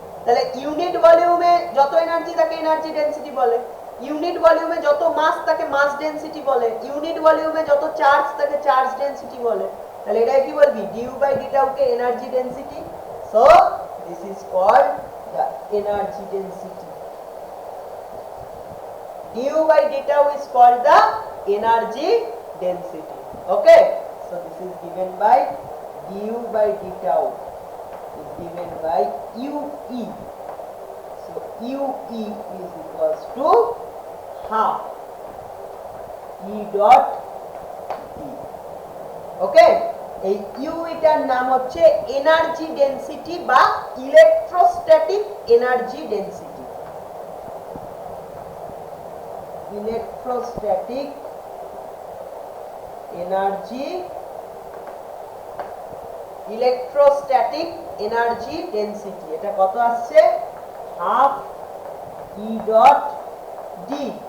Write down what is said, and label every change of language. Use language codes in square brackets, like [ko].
[bn] তাহলে ইউনিট ভলিউমে যত এনার্জি তাকে এনার্জি ডেনসিটি বলে, ইউনিট ভলিউমে যত মাস তাকে মাস ডেনসিটি বলে, ইউনিট ভলিউমে যত চার্জ তাকে চার্জ ডেনসিটি বলে। তাহলে এটাই কি বলবি, due by D tau K energy density. [en] So this is called the energy density. Du by d tau is called the energy density. Okay, so this is given by du by d tau is given by ue. So ue is equals to half e dot d. [bn] Okay, এই u এটার নাম হচ্ছে energy density বা electrostatic energy density. Electrostatic energy, electrostatic energy density, এটা কত আসছে, half E dot D.